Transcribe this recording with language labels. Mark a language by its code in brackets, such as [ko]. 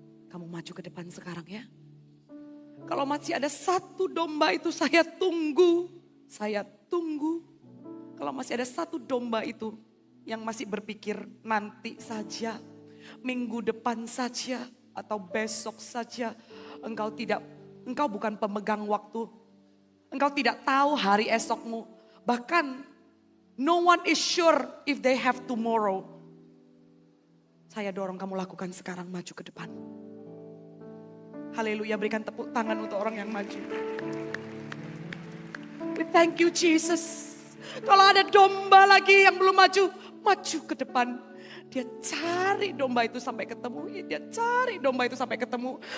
[id] Kamu maju ke depan sekarang ya. Kalau masih ada satu domba itu saya tunggu. Saya tunggu. Kalau masih ada satu domba itu yang masih berpikir nanti saja, minggu depan saja, atau besok saja. Engkau bukan pemegang waktu. Engkau tidak tahu hari esokmu. Bahkan [en] no one is sure if they have tomorrow. [id] Saya dorong kamu lakukan sekarang, maju ke depan. Haleluya, berikan tepuk tangan untuk orang yang maju. [en] We thank you Jesus. [id] Kalau ada domba lagi yang belum maju, maju ke depan. Dia cari domba itu sampai ketemu. Dia cari domba itu sampai ketemu.